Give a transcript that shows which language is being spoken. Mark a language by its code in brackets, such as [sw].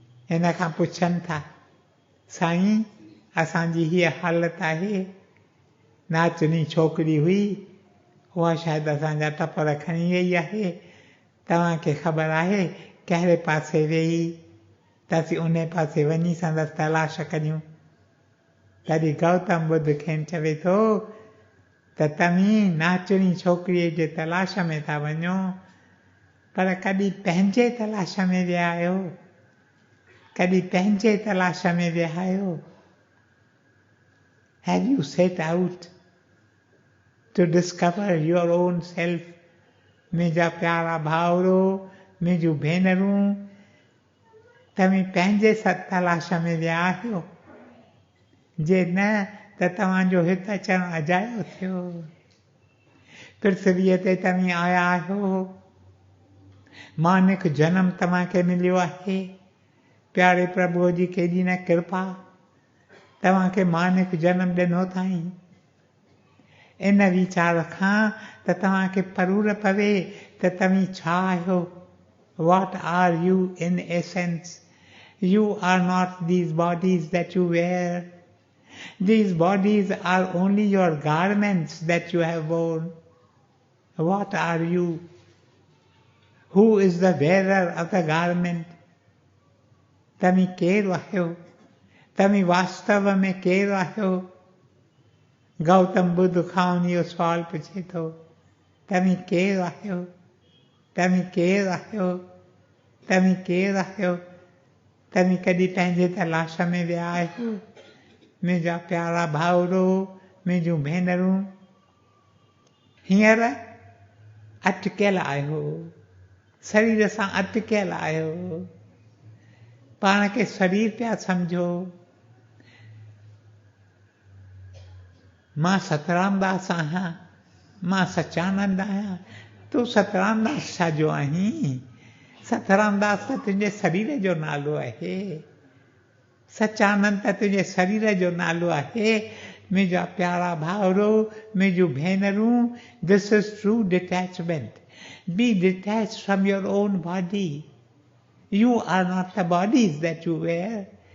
[sd] हिन खां पुछनि था, साईं असांजी हीअ हालत आहे, नाचनी छोकिरी हुई, उहा शायदि असांजा टपर खणी वई आहे, तव्हांखे ख़बर आहे कहिड़े पासे वेही त असीं उन पासे वञी संदसि तलाश करियूं। तॾहिं गौतम बुद्ध खेनि चवे थो त तव्हीं नाचनी छोकिरीअ जे तलाश में था वञो, पर कॾहिं पंहिंजे तलाश में विया आहियो? कॾहिं पंहिंजे तलाश में विया आहियो? [en] Have you set out to discover your own self? [sd] मुंहिंजा प्यारा भाउरो मुंहिंजूं भेनरूं, तव्हीं पंहिंजे तलाश में विया आहियो? जे न त तव्हांजो हिते अचणु अजायो थियो। पृथ्वीअ ते तव्हीं आया आहियो, मानिक जनम तव्हांखे मिलियो आहे। प्यारे प्रभुअ जी केॾी न कृपा, तव्हांखे मानिक जनम ॾिनो अथई। इन वीचार खां त तव्हांखे परूर पवे त तव्हीं छा आहियो। [en] What are you in essence? You are not these bodies that you wear. These bodies are only your garments that you have worn. What are you? Who is the wearer of the garment? [sd] तव्हीं केरु आहियो? तव्हीं वास्तव में केरु आहियो? गौतम बुद्ध खां इहो सुवालु पुछे थो, तव्हीं केरु आहियो? तव्हीं केरु आहियो? तव्हीं केरु आहियो? तव्हीं कॾहिं पंहिंजे तलाश में विया आहियो? मुंहिंजा प्यारा भाउरो मुंहिंजूं भेनरूं, हींअर अटकियल आहियो, शरीर सां अटकियल आहियो, पाण खे शरीर पिया सम्झो। मां सतरामदास आहियां, मां सचानंद आहियां। तूं सतरामदास छाजो आहीं? सतरामदास त तुंहिंजे शरीर जो नालो आहे, सचानंद त तुंहिंजे शरीर जो नालो आहे। मुंहिंजा प्यारा भाउरो मुंहिंजूं भेनरूं, [en] This is true detachment. Be detached from your own body. You are not the bodies that you wear.